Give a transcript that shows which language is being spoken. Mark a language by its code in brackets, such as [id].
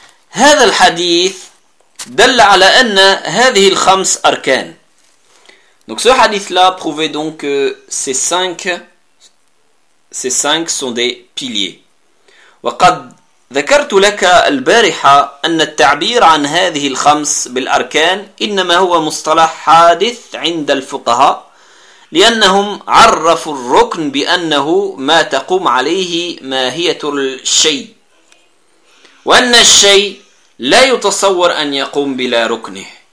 [ar] هذا الحديث دل على أن هذه الخمس أركان. [fr] Donc ce hadith là prouvait donc que ces cinq sont des piliers. [ar] وقد ذكرت لك البارحة أن التعبير عن هذه الخمس بالأركان إنما هو مصطلح حادث عند الفقهاء لأنهم عرفوا الركن بأنه ما تقوم عليه ماهية الشيء وأن الشيء لا يتصور أن يقوم بلا ركنه.